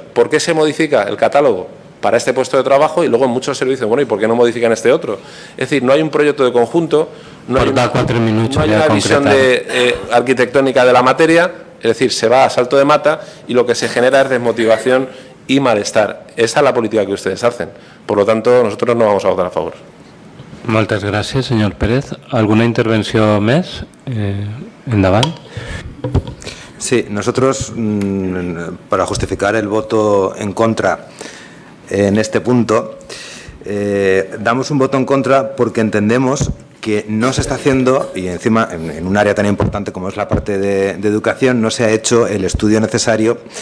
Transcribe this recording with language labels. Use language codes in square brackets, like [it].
[es] ¿Por qué se modifica el catálogo para este puesto de trabajo y luego en muchos servicios, bueno, ¿y por qué no modifican este otro? Es decir, no hay un proyecto de conjunto, no hay una visión arquitectónica de la materia. Es decir, se va a salto de mata y lo que se genera es desmotivación y malestar. Esa es la política que ustedes hacen. Por lo tanto, nosotros no vamos a votar a favor. [ca] Moltes gràcies, senyor Pérez. ¿Alguna intervenció més? Endavant. [es] Sí, nosotros, para justificar el voto en contra en este punto, damos un voto en contra porque entendemos que no se está haciendo, y encima en un área tan importante como es la parte de educación, no se ha hecho el estudio necesario